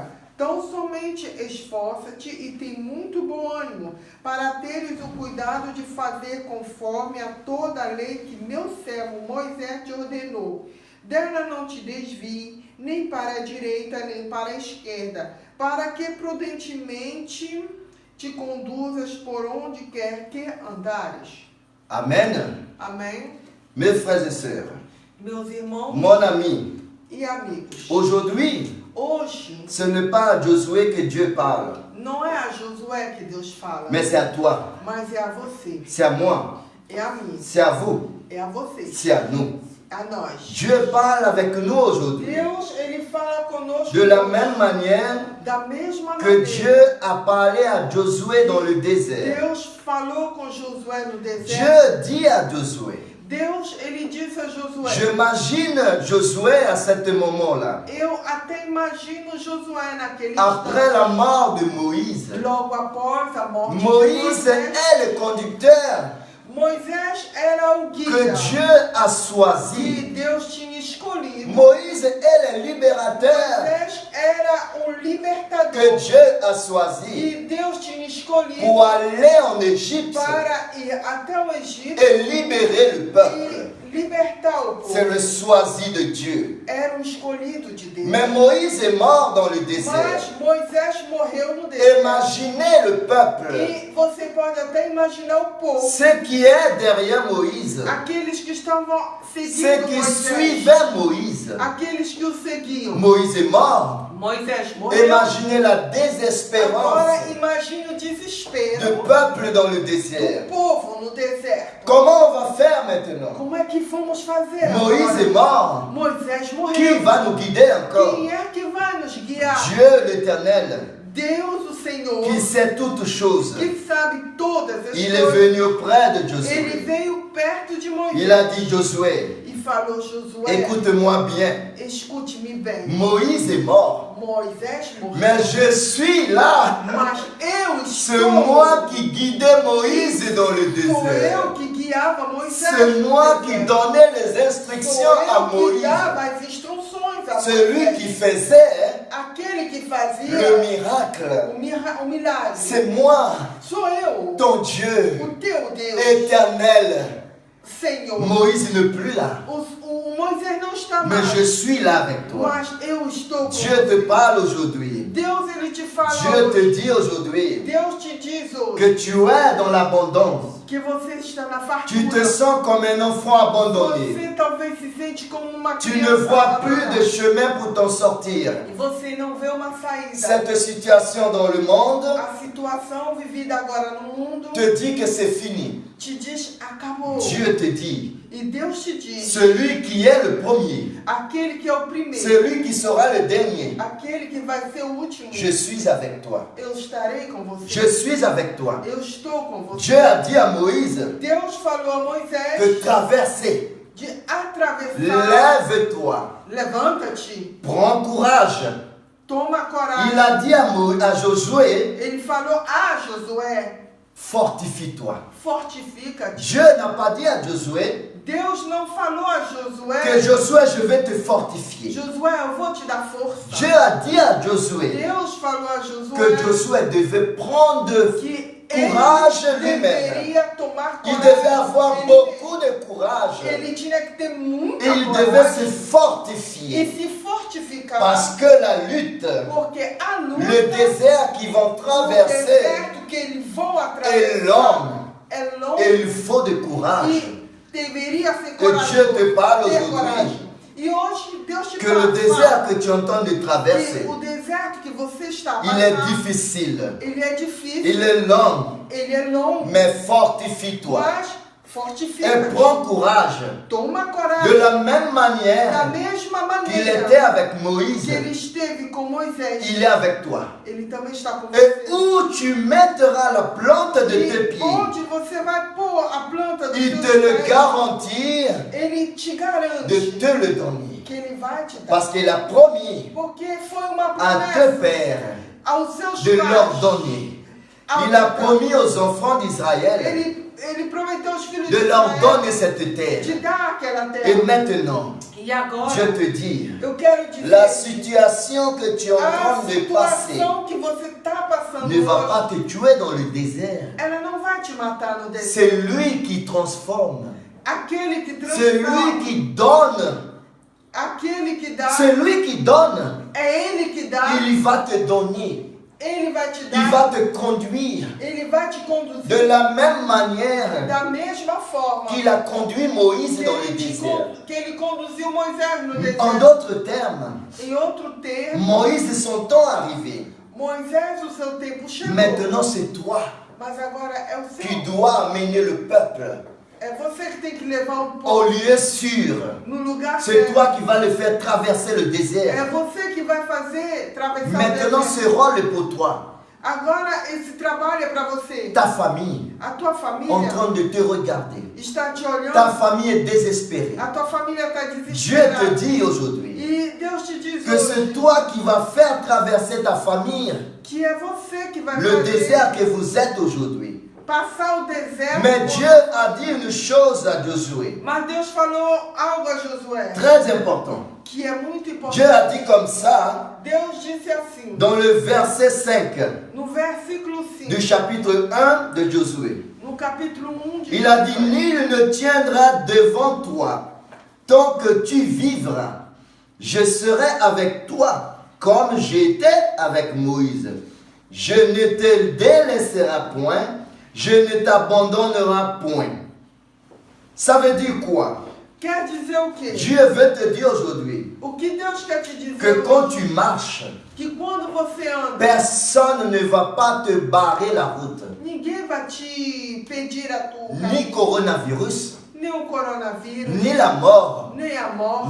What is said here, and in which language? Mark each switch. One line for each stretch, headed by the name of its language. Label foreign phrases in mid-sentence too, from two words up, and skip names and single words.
Portuguese: Tão somente esforça-te e tem muito bom ânimo, para teres o cuidado de fazer conforme a toda a lei que meu servo Moisés te ordenou. Dela não te desvie, nem para a direita, nem para a esquerda, para que prudentemente te conduzas por onde quer que andares. Amen. Amém?
French: Mes frères et sœurs,
Portuguese: Meus irmãos
French: mon ami,
Portuguese: e amigos,
French: aujourd'hui,
Portuguese: hoje
French: ce n'est pas à Josué que Dieu parle,
Portuguese: não é a Josué que Deus fala,
French: mais c'est à toi,
Portuguese: mas é a você,
French: c'est à moi,
Portuguese: é a mim,
French: c'est à vous,
Portuguese: é a vocês,
French: c'est à nous.
Portuguese: a nós.
French: Dieu parle avec nous aujourd'hui.
Portuguese: Deus, ele fala conosco
French: De la même manière
Portuguese: da mesma que maneira.
French: Dieu a parlé à Josué dans le désert.
Portuguese: Deus falou com Josué no deserto.
French: Dieu dit à Josué,
Portuguese: Deus, ele disse a Josué.
French: j'imagine Josué à ce moment-là,
Portuguese: Eu até imagino Josué naquele
French: après
Portuguese: instante.
French: la mort de Moïse.
Portuguese: Logo após a morte de
French: Moïse
Portuguese: Moisés,
French: est le conducteur
Portuguese: Moisés era o
French: que
Portuguese: guia
French: Dieu a
Portuguese: que
French: choisi.
Portuguese: Deus tinha escolhido.
French: Moïse est le libérateur
Portuguese: Moisés era um
French: que
Portuguese: libertador
French: Dieu a choisi
Portuguese: que Deus tinha escolhido
French: pour aller en Égypte
Portuguese: para ir até o Egito
French: et libérer le peuple.
Portuguese: e libertar o
French: C'est
Portuguese: povo.
French: le choisi de Dieu.
Portuguese: Era um escolhido de Deus.
French: Mais Moïse est mort dans le désert.
Portuguese: Mas Moisés morreu no deserto.
French: Imaginez le peuple,
Portuguese: E você pode até imaginar o povo,
French: ceux qui est derrière Moïse,
Portuguese: aqueles que estavam
French: ceux
Portuguese: seguindo
French: qui
Portuguese: Moisés,
French: suivaient Moïse.
Portuguese: aqueles que o seguiam.
French: Moïse est mort.
Portuguese: Moisés morreu.
French: Imaginez la
Portuguese: Agora
French: désespérance
Portuguese: imagine o
French: du
Portuguese: desespero
French: peuple dans le
Portuguese: do
French: désert.
Portuguese: povo no deserto.
French: Comment on va faire maintenant?
Portuguese: Como é que vamos fazer
French: Moïse
Portuguese: agora?
French: est mort.
Portuguese: Moisés morreu.
French: Qui va nous guider encore?
Portuguese: Quem é que vai nos guiar?
French: Dieu l'Éternel,
Portuguese: Deus, o Senhor,
French: qui sait toutes choses.
Portuguese: que sabe todas as
French: Il est
Portuguese: coisas.
French: venu auprès de
Portuguese: Ele
French: Josué.
Portuguese: veio perto de Moisés
French: Il a dit,
Portuguese: Josué, e falou: Josué,
French: écoute-moi bien.
Portuguese: escute-me bem.
French: Moïse est mort.
Portuguese: Moisés morreu.
French: Mais je suis là.
Portuguese: Mas eu
French: C'est
Portuguese: estou.
French: moi qui guidais Moïse dans le
Portuguese: Sou
French: désert.
Portuguese: eu que guiava Moisés.
French: C'est
Portuguese: no
French: moi qui
Portuguese: deserto.
French: donnais les
Portuguese: Sou
French: instructions à
Portuguese: eu que
French: Moïse.
Portuguese: dava as instruções a
French: C'est lui
Portuguese: Moisés.
French: qui faisait
Portuguese: Aquele que fazia
French: le miracle.
Portuguese: o milagre.
French: C'est moi,
Portuguese: Sou eu,
French: ton Dieu
Portuguese: o teu Deus,
French: éternel.
Portuguese: Senhor.
French: Moïse n'est plus là,
Portuguese: O Moisés não está
French: mais
Portuguese: mais.
French: je suis là avec toi.
Portuguese: Mas eu estou com
French: Dieu te parle aujourd'hui.
Portuguese: Deus, ele te fala
French: Dieu
Portuguese: hoje.
French: te dit aujourd'hui
Portuguese: Deus te diz hoje
French: que tu es dans l'abondance.
Portuguese: que você está na
French: Tu te
Portuguese: fartura.
French: sens comme un enfant abandonné.
Portuguese: Você talvez se sente como uma
French: Tu
Portuguese: criança
French: ne vois plus
Portuguese: abandonada.
French: de chemin pour t'en sortir.
Portuguese: E você não vê uma saída.
French: Cette situation dans le monde
Portuguese: A situação vivida agora no mundo
French: te dit que c'est fini.
Portuguese: te diz: acabou.
French: Dieu te dit,
Portuguese: E Deus te diz:
French: celui qui est le premier,
Portuguese: aquele que é o primeiro,
French: celui qui sera le dernier,
Portuguese: aquele que vai ser o último,
French: je suis avec toi.
Portuguese: eu estarei com você.
French: Je suis avec toi.
Portuguese: Eu estou com você.
French: Dieu a dit à Moïse
Portuguese: Deus falou a Moisés
French: de traverser.
Portuguese: de atravessar.
French: Lève-toi,
Portuguese: Levanta-te,
French: prends courage.
Portuguese: toma coragem.
French: Il a dit à Josué,
Portuguese: Ele falou a Josué:
French: fortifie-toi.
Portuguese: fortifica-te.
French: Dieu n'a pas dit à Josué
Portuguese: Deus não falou a
French: que
Portuguese: Josué:
French: Josué, je vais te fortifier.
Portuguese: Josué, eu vou te dar força.
French: Dieu a dit à Josué
Portuguese: Deus falou a
French: que
Portuguese: Josué
French: Josué devait prendre
Portuguese: que
French: courage lui-même.
Portuguese: deveria tomar
French: Il
Portuguese: coragem.
French: devait avoir
Portuguese: Ele-
French: beaucoup de courage.
Portuguese: Ele tinha que ter muita
French: Et il devait se
Portuguese: coragem e
French: fortifier.
Portuguese: se fortificar.
French: Parce que la lutte,
Portuguese: Porque a luta,
French: le désert qu'ils vont
Portuguese: o
French: traverser
Portuguese: deserto que eles vão
French: est
Portuguese: atravessar
French: long.
Portuguese: é longo
French: Et il faut de courage.
Portuguese: e deveria ser
French: Que
Portuguese: corajoso.
French: Dieu te parle
Portuguese: ter
French: aujourd'hui.
Portuguese: coragem. E hoje Deus te
French: Que le désert que tu entends de traverser,
Portuguese: que o deserto que você está
French: il est
Portuguese: passando,
French: difficile.
Portuguese: ele é difícil,
French: Il est long.
Portuguese: ele é longo,
French: Mais fortifie-toi.
Portuguese: mas
French: Et
Portuguese: fortifica.
French: prends courage.
Portuguese: Toma
French: De
Portuguese: coragem.
French: la même
Portuguese: Da
French: manière
Portuguese: mesma
French: qu'il
Portuguese: maneira
French: était avec
Portuguese: que
French: Moïse,
Portuguese: ele esteve com Moisés,
French: il est avec toi.
Portuguese: ele também está com
French: Et
Portuguese: você.
French: où tu mettras la plante de tes
Portuguese: E
French: pieds,
Portuguese: onde você vai pôr a planta dos
French: il
Portuguese: seus
French: te le
Portuguese: pés,
French: garantit
Portuguese: ele te garante
French: de te le donner.
Portuguese: que ele vai te dar.
French: Parce qu'il a promis
Portuguese: Porque foi uma
French: à tes
Portuguese: promessa
French: pères
Portuguese: aos seus
French: de leur
Portuguese: pais.
French: donner. Il a promis aux enfants d'Israël
Portuguese: Ele prometeu aos filhos
French: de
Portuguese: de
French: leur
Portuguese: Israel
French: donner cette
Portuguese: de
French: terre.
Portuguese: dar aquela
French: Et
Portuguese: terra.
French: maintenant,
Portuguese: E agora,
French: je te dis,
Portuguese: eu quero dizer
French: la situation que tu es en
Portuguese: a
French: train de passer
Portuguese: situação que você está passando
French: ne va
Portuguese: hoje,
French: pas te tuer dans le désert.
Portuguese: ela não vai te matar no deserto.
French: C'est lui qui transforme.
Portuguese: Aquele que
French: C'est lui
Portuguese: transforma,
French: qui donne.
Portuguese: aquele que dá,
French: C'est lui qui donne.
Portuguese: é ele que dá,
French: Il va te donner.
Portuguese: ele vai te
French: Il
Portuguese: dar,
French: va te conduire.
Portuguese: ele vai te conduzir
French: De la même manière
Portuguese: da mesma forma
French: qu'il a conduit Moïse
Portuguese: que
French: dans le
Portuguese: ele,
French: désert.
Portuguese: que ele conduziu Moisés no
French: En
Portuguese: deserto.
French: d'autres termes,
Portuguese: Em outro termo,
French: Moïse, son temps arrivé.
Portuguese: Moisés, o seu tempo chegou.
French: Maintenant, c'est toi
Portuguese: Mas agora é o
French: qui
Portuguese: seu.
French: dois amener le peuple
Portuguese: É você que tem que levar o
French: au
Portuguese: povo
French: lieu sûr.
Portuguese: no lugar
French: C'est
Portuguese: certo.
French: toi qui vas le faire traverser le
Portuguese: É
French: désert.
Portuguese: você que vai fazer atravessar
French: Maintenant,
Portuguese: o
French: ce
Portuguese: deserto.
French: rôle est pour toi.
Portuguese: Agora esse trabalho é para você.
French: Ta famille
Portuguese: A tua
French: en
Portuguese: família
French: train de te regarder.
Portuguese: está te olhando.
French: Ta famille est désespérée.
Portuguese: A tua família está
French: Dieu
Portuguese: desesperada.
French: te dit aujourd'hui
Portuguese: E Deus te diz
French: que c'est
Portuguese: hoje
French: toi qui vas faire traverser ta famille
Portuguese: que é você que vai
French: le
Portuguese: fazer
French: désert que vous êtes aujourd'hui.
Portuguese: passar o deserto.
French: Mais Dieu a dit une chose à Josué,
Portuguese: Mas Deus falou algo a Josué
French: très important.
Portuguese: que é muito importante.
French: Dieu a dit comme ça
Portuguese: Deus disse assim,
French: dans le verset 5
Portuguese: no versículo 5,
French: du chapitre 1 de Josué.
Portuguese: no capítulo 1 de
French: Il a dit, nul ne tiendra devant toi tant que tu vivras. Je serai avec toi comme j'étais avec Moïse. Je ne te délaisserai point, je ne t'abandonnerai point. Ça veut dire quoi?
Portuguese: Quer dizer o quê?
French: Dieu veut te dire aujourd'hui
Portuguese: O que Deus quer te dizer
French: que
Portuguese: hoje?
French: quand tu marches,
Portuguese: Que quando você anda,
French: personne ne va pas te barrer la route.
Portuguese: ninguém vai te pedir a tua
French: Ni coronavirus,
Portuguese: nem o coronavírus,
French: ni la mort,
Portuguese: nem a morte,